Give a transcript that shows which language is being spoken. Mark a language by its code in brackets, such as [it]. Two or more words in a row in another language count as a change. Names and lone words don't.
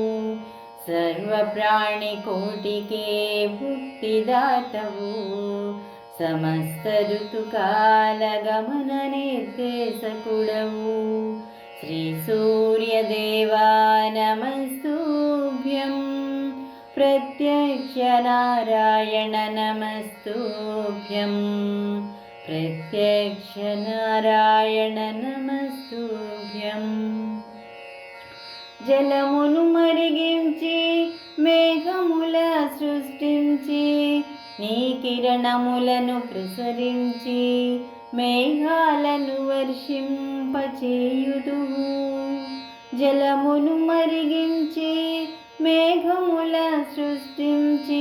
[te] సర్వప్రాణికోటికే ముక్తిదాతవు సమస్త ఋతుకాలగమన నిర్దేశకుడవు [sa] श्रीसूर्यदेवा नमस्तुभ्यं प्रत्यक्षनारायण नमस्तुभ्यं प्रत्यक्षनारायण नमस्तुभ्यं [te] జలమును మరిగించి మేఘముల సృష్టించి నీ కిరణములను ప్రసరించి మేఘాలను వర్షింపచేయుదువు జలమును మరిగించి మేఘముల సృష్టించి